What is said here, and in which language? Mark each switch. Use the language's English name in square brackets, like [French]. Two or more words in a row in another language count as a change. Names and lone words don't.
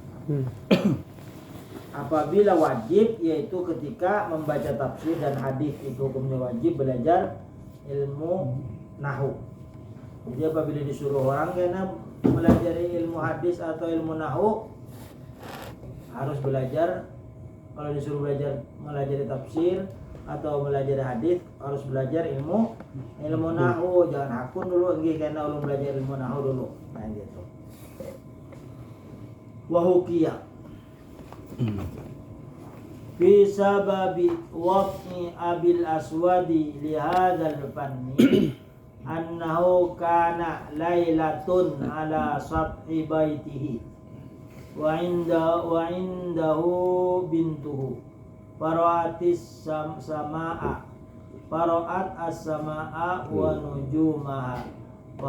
[Indonesian] Apabila wajib, yaitu ketika membaca tafsir dan hadis, itu hukumnya wajib belajar ilmu nahwu. Jadi apabila disuruh orang karena belajar ilmu hadis atau ilmu nahwu, harus belajar kalau disuruh belajar tafsir atau belajar hadis harus belajar ilmu nahwu, [Banjar] jangan hakun dulu nggih karena ulun belajar ilmu nahwu dulu. Nah gitu. [Arabic] وحكي في سبب وقت أبي الأسود لهذا الفن أنه كان ليلة على سطح بيته و عنده بنته فرأت السماء فرأت السماء ونجومها و